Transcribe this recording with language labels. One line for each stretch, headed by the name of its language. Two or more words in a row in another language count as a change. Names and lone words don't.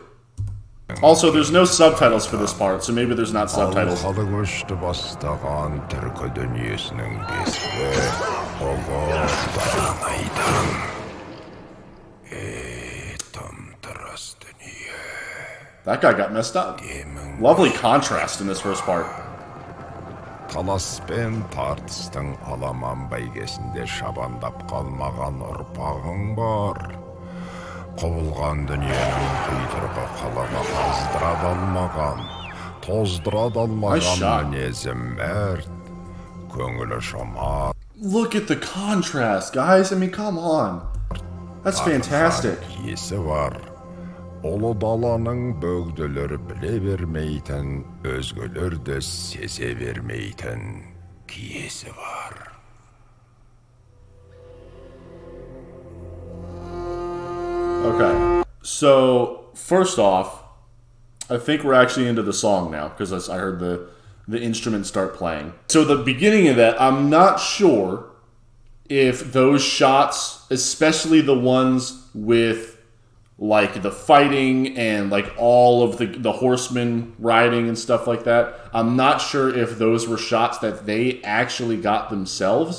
English: Also, there's no subtitles for this part, so maybe there's not subtitles. That guy got messed up. Lovely contrast in this first part.
Kazakh: Таласпен тартыстың аламан бәйгесінде шабандап қалмаған ұрпағың бар. Құбылған дүниенің құйтырғы қалаға қаздыра далмаған, тоздыра далмаған мінезім мәрт, көңілі шамат.
English: Look at the contrast, guys. I mean, come on. That's fantastic.
Kazakh: Киесі бар. Ұлы даланың бөгделері біле бермейтін, өзгелерді сезе бермейтін киесі бар.
English: Okay, so first off, I think we're actually into the song now because I heard the instrument start playing. So the beginning of that, I'm not sure if those shots, especially the ones with like the fighting and like all of the horsemen riding and stuff like that, I'm not sure if those were shots that they actually got themselves.